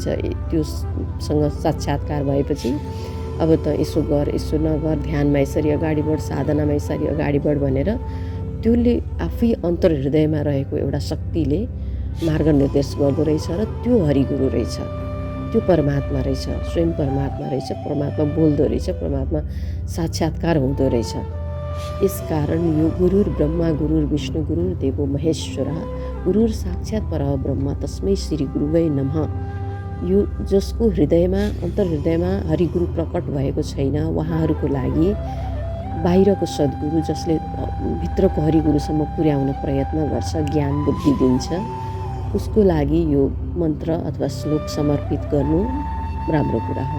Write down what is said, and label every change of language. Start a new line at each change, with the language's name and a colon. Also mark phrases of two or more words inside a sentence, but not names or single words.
Nepali: त्योसँग साक्षात्कार भएपछि अब त यसो गर यसो नगर, ध्यानमा यसरी अगाडि बढ, साधनामा यसरी अगाडि बढ भनेर त्यसले आफै अन्तर्हृदयमा रहेको एउटा शक्तिले मार्ग निर्देश गर्दो रहेछ। र त्यो हरिगुरु रहेछ, त्यो परमात्मा रहेछ, स्वयं परमात्मा रहेछ। परमात्मा बोल्दो रहेछ, परमात्मा साक्षात्कार हुँदो रहेछ। यसकारण यो
Sanskrit: गुरुर् ब्रह्मा गुरुर् विष्णु गुरुर्देवो महेश्वरः गुरुर् साक्षात् परब्रह्म तस्मै श्री गुरुवे नमः।
Nepali: यो जसको हृदयमा अन्तर्हृदयमा हरिगुरु प्रकट भएको छैन, उहाँहरूको लागि बाहिरको सद्गुरु जसले भित्रको हरिगुरुसम्म पुर्याउन प्रयत्न गर्छ, ज्ञान बुद्धि दिन्छ, उसको लागि यो मन्त्र अथवा श्लोक समर्पित गर्नु राम्रो कुरा हो।